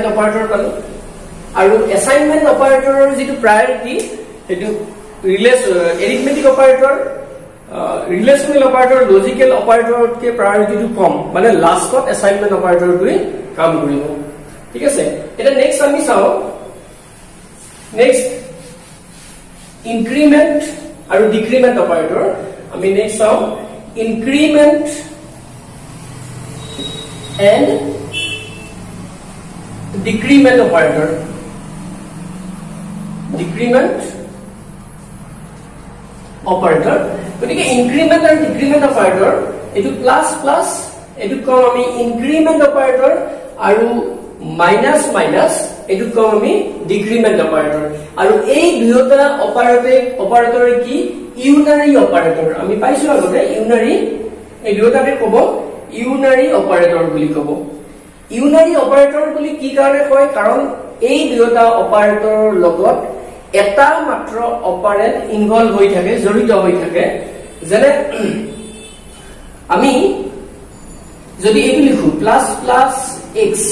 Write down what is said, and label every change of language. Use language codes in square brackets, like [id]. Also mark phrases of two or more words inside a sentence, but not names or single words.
[as] অপাৰেটৰ পালো আৰু [en] assignment operator's [as] যেটো প্ৰায়োৰিটি এটো [en] arithmetic operator relational operator logical operator-than [as] প্ৰায়োৰিটিটো কম মানে লাষ্টত [en] assignment operator [as] কাম কৰিব ঠিক আছে এটা নেক্সট আমি চাও [en] next increment [as] আৰু [en] decrement operator [as] আমি নেক্সট চাও increment [en] and decrement operator [as] গতিকে increment আৰু [en] decrement operator এটো plus plus [as] এটো কম আমি [en] increment operator আৰু minus minus [as] এটো কম আমি [en] decrement operator [as] আৰু এই দুয়োটা অপাৰেটৰ কি ইউনাৰি অপাৰেটৰ আমি পাইছো আগতে ইউনাৰি এই দুটাকে কব [en] unary operator [as] বুলি কব [en] unary operator [as] বুলি কি কাৰণে কয় কাৰণ এই দুটা অপাৰেটৰৰ লগত এটা মাত্ৰ [en] operand involve [as] হৈ থাকে জড়িত হৈ থাকে যেনে আমি যদি এইটো লিখো [en] plus plus x